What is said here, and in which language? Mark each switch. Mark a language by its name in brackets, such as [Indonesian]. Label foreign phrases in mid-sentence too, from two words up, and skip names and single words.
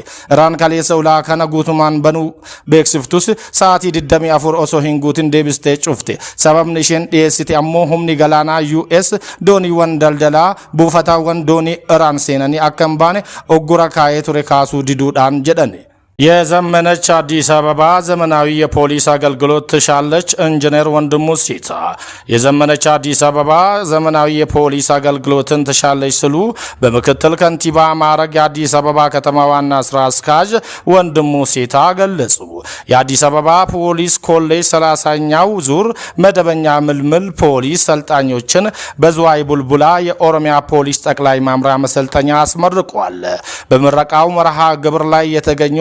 [Oromo] Iraan kaleessa ulaa kana guutumaan banuu beeksiftus sa'aatii 24 osoo hin guutin deebistee cufte. Sababni isheen dhiyeessite ammoo humni galaanaa US dooniiwwan daldalaa buufataawwan doonii Iraan seenanii akka hin baane oggura kaa'ee ture kaasuu diduudhaan jedhani. [Amharic] የዘመነች አዲስ አበባ ዘመናዊ የፖሊስ አገልግሎት ትሻለች። ኢንጂነር ወንድሙ ሲታ የዘመነች አዲስ አበባ ዘመናዊ የፖሊስ አገልግሎትን ትሻለች ሲሉ በምክትል ከንቲባ ማዕረግ የአዲስ አበባ ከተማ ዋና ስራ አስኪያጅ ወንድሙ ሲታ ገለጹ። የአዲስ አበባ ፖሊስ ኮሌጅ 30ኛው ዙር መደበኛ ምልምል ፖሊስ ሰልጣኞችን በዝዋይ ቡልቡላ የኦሮሚያ ፖሊስ ጠቅላይ መምሪያ መሰልጠኛ አስመርቋል። በምረቃው መርሃ ግብር ላይ የተገኙት